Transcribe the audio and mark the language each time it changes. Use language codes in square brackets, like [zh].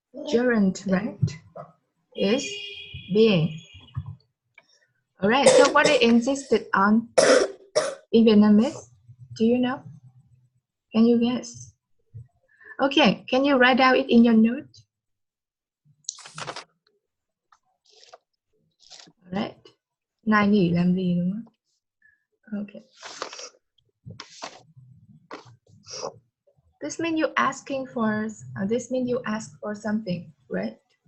[en] Gerund, right? Is being. Alright, so what it insisted on in Vietnamese? Do you know? Can you guess? Okay, can you write down it in your note? Alright. [vi] Này nghỉ làm gì đúng không? [en] Okay. This means you asking for, this means you ask for something, right?